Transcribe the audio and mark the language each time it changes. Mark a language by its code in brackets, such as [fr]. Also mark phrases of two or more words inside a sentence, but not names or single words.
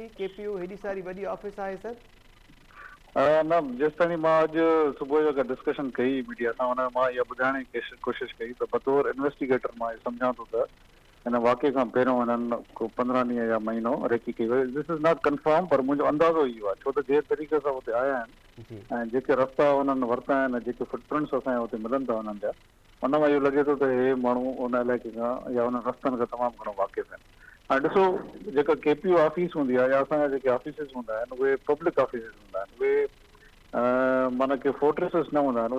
[sd] KPO हेॾी सारी वॾी ऑफिस आहे सर। न जेसि ताईं मां अॼु सुबुह जो डिस्कशन कई मीडिया सां, हुन मां इहा ॿुधाइण जी कोशिशि कई त बतौर इन्वेस्टिगेटर मां सम्झां थो त हिन वाक़े खां पहिरियों हिननि को 15 ॾींहं या महीनो रेकी कई वई। [en] this is not confirm, [sd] पर मुंहिंजो अंदाज़ो इहो आहे, छो त जंहिं तरीक़े सां हुते आया आहिनि ऐं जेके रस्ता हुननि वरिता आहिनि, जेके फुटप्रिंट्स असांखे हुते मिलनि था हुननि जा, हुन मां इहो लॻे थो त हे माण्हू उन इलाइक़े खां या हुन रस्तनि खां तमामु घणो वाक़िफ़ आहिनि। हाणे ॾिसो, जेका KPO ऑफिस हूंदी आहे या असांजा जेके ऑफिसिस हूंदा आहिनि उहे [en] public offices [sd] हूंदा आहिनि, उहे माना के फोर्ट्रेसिस न हूंदा आहिनि।